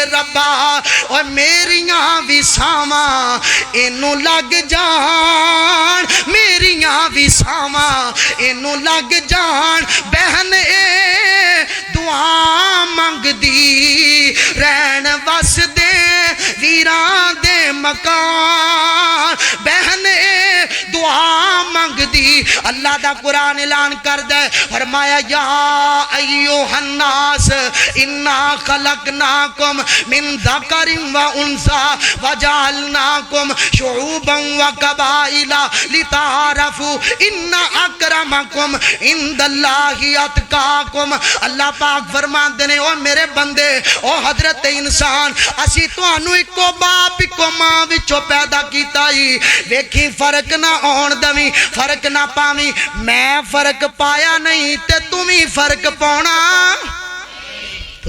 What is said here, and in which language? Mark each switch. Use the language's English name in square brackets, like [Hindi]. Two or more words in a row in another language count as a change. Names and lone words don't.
[Punjabi] ربا اور میریاں وساواں اینو لگ جان میریاں وساواں اینو لگ جان بہن اے دعا منگ دی رہن وس دے ویران دے مکان بہن اے دعا منگ دی اللہ دا قرآن اعلان کر دے فرمایا [Arabic] یا ایوہ الناس انا خلقناکم من ذکر و انثى وجعلناکم شعوبا و قبائل لتعارفوا ان اکرمکم عند اللہ اتقاکم [Punjabi] اللہ پاک فرماندے نے او میرے بندے او حضرت انسان اسی تانوں اکو باپ اکو ماں وچوں پیدا کیتا ہی ویکھی فرق نہ آن دویں فرق نہ پاویں میں فرق پایا نہیں تے تمہیں فرق پاؤنا تو